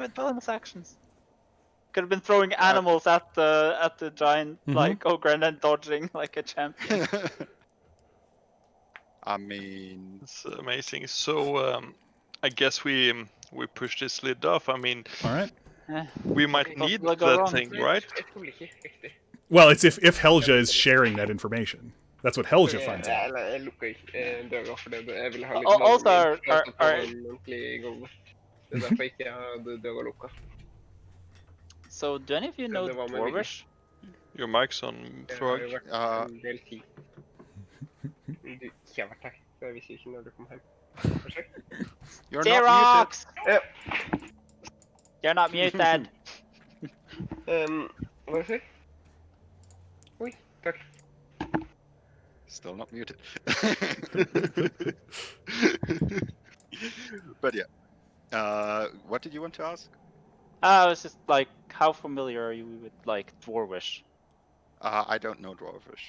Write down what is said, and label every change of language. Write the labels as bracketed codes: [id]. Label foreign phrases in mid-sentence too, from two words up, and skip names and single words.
[en] to do with bonus actions. Could have been throwing animals at the giant Mhm. like ogre and then dodging like a champion. I mean, It's amazing. So I guess we push this lid off. I mean, All right. we might What need will go that wrong? thing, right? [no] Jeg tror ikke riktig. [en] Well, it's if Helja is sharing that information. That's what Helja finds out. [no] Eller, jeg lukker ikke døra for det. Jeg vil ha litt [en] Also, [no] lagring for å [en] are- [no] få [en] are- [no] en ordentlig gulv. Det er derfor ikke jeg hadde døra lukka. [en] So, do any of you know [no] Det var med vilje. [en] Dwarvish? Your mic's on, [no] Jeg har Throg. jo vært en del tid. Du ikke har vært her. Så jeg visste ikke når du kom hjem. Kanskje? [en] you're not muted. Xerox! [no] Ja. [en] You're not muted. [no] Hva sier du? Oi, takk. [en] Still not muted. But yeah. What did you want to ask? I was just like, how familiar are you with like Dwarvish? I don't know Dwarvish.